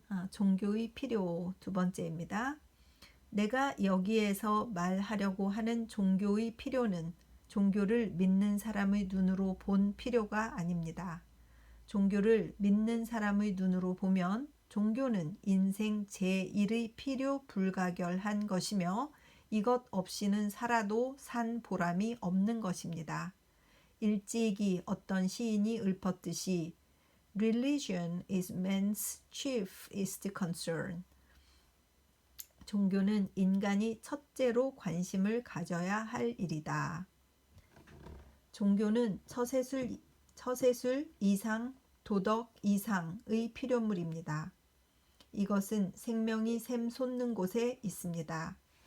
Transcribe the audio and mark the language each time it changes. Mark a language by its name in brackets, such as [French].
[Korean] 종교의 필요 두 번째입니다. 내가 여기에서 말하려고 하는 종교의 필요는 종교를 믿는 사람의 눈으로 본 필요가 아닙니다. 종교를 믿는 사람의 눈으로 보면 종교는 인생 제1의 필요 불가결한 것이며 이것 없이는 살아도 산 보람이 없는 것입니다. 일찍이 어떤 시인이 읊었듯이 [English] Religion is man's chiefest concern. [Korean] 종교는 인간이 첫째로 관심을 가져야 할 일이다. 종교는 처세술 이상, 도덕 이상의 필요물입니다. 이것은 생명이 샘솟는 곳에 있습니다.